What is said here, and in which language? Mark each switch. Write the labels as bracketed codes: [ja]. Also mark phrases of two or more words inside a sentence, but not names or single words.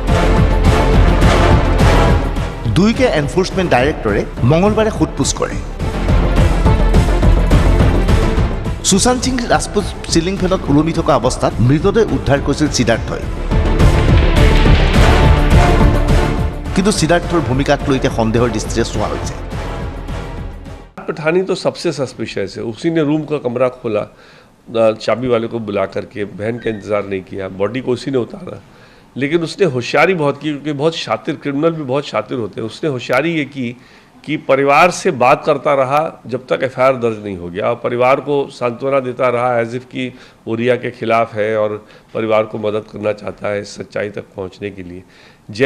[as] দুয়োকে এনফৰ্চমেণ্ট ডাইৰেক্টৰে মঙলবাৰে সোধপোছ কৰে। সুশান্ত সিং ৰাজপুত [en] ceiling fanত [as] ওলমি থকা অৱস্থাত মৃতদেহ উদ্ধাৰ কৰিছিল সিদ্ধাৰ্থই। কিন্তু সিদ্ধাৰ্থৰ ভূমিকাক লৈ এতিয়া সন্দেহৰ দৃষ্টিৰে চোৱা হৈছে। [hi] पठानी तो सबसे सस्पिशियस है। उसी ने रूम का कमरा खोला, चाबी वाले को बुला करके, बहन का इंतज़ार नहीं किया, बॉडी को उसी ने उतारा। लेकिन उसने होशियारी बहुत की, क्योंकि बहुत शातिर क्रिमिनल भी बहुत शातिर होते हैं। उसने होशियारी ये की कि परिवार से बात करता रहा जब तक FIR दर्ज नहीं हो गया, और परिवार को सांत्वना देता रहा [en] as if [hi] कि वो रिया के खिलाफ है और परिवार को मदद करना चाहता है इस सच्चाई तक पहुंचने के लिए।